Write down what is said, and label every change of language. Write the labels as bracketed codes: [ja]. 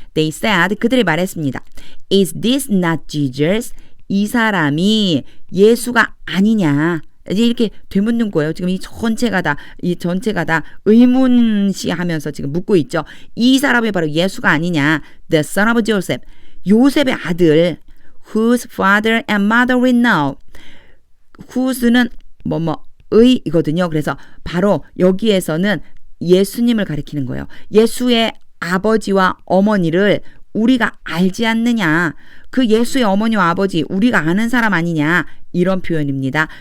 [en] They said, [ko] 그들이 말했습니다. [en] Is this not Jesus? [ko] 이 사람이 예수가 아니냐? 이제 이렇게 되묻는 거예요. 지금 이 전체가 다 의문시하면서 지금 묻고 있죠. 이 사람이 바로 예수가 아니냐? [en] The son of Joseph. [ko] 요셉의 아들. [en] Whose father and mother we know. [ko] whose는 이거든요. 그래서 바로 여기에서는 예수님을 가리키는 거예요. 예수의 아버지와 어머니를 우리가 알지 않느냐. 그 예수의 어머니와 아버지 우리가 아는 사람 아니냐. 이런 표현입니다.